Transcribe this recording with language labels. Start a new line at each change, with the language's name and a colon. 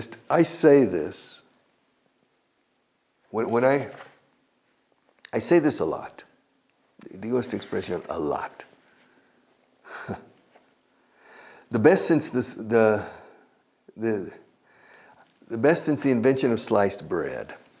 English: I say this when I say this a lot.
Spanish: Digo esta expresión
English: a lot. The best since the best since the invention of sliced bread.